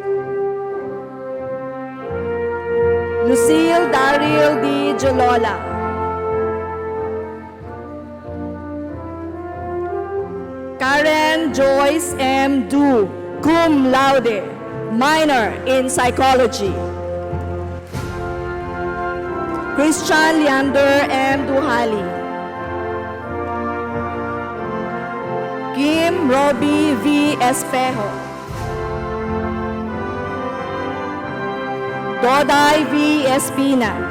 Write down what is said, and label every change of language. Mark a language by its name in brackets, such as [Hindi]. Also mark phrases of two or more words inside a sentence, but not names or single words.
[English] Delumpa. Lucille Daryl D. Jolola. Karen Joyce M. Du, cum laude, minor in psychology. Christian Leander M. Duhali. Kim Robbie V. Espejo. Doday V. Espina.